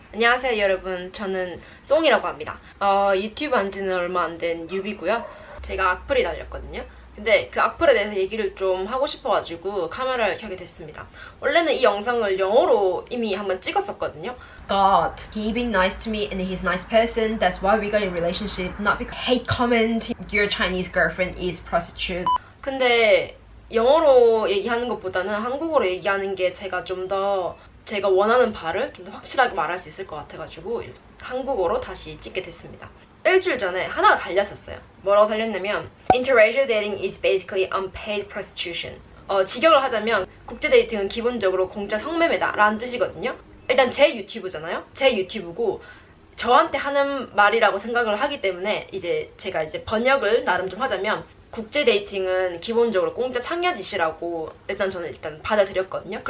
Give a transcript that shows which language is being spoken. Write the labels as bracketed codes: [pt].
[ko] 안녕하세요 여러분, 저는 송이라고 합니다. 유튜브 한 지는 얼마 안 된 뉴비고요. 제가 악플이 달렸거든요. 근데 그 악플에 대해서 얘기를 좀 하고 싶어가지고 카메라를 켜게 됐습니다. 원래는 이 영상을 영어로 이미 한번 찍었었거든요. [en] God, he being nice to me and he's a nice person. That's why we got in a relationship. Not because hate comment. Your Chinese girlfriend is prostitute. [ko] 근데 영어로 얘기하는 것보다는 한국어로 얘기하는 게 제가 좀 더 제가 원하는 바를 좀 더 확실하게 말할 수 있을 것 같아가지고 한국어로 다시 찍게 됐습니다. 일주일 전에 하나가 달렸었어요. 뭐라고 달렸냐면 [en] Interracial dating is basically unpaid prostitution. [ko] 직역을 하자면 국제 데이팅은 기본적으로 공짜 성매매다 라는 뜻이거든요. 일단 제 유튜브잖아요. 제 유튜브고 저한테 하는 말이라고 생각을 하기 때문에 제가 번역을 나름 좀 하자면 국제 데이팅은 기본적으로 공짜 창녀짓이라고 저는 받아들였거든요.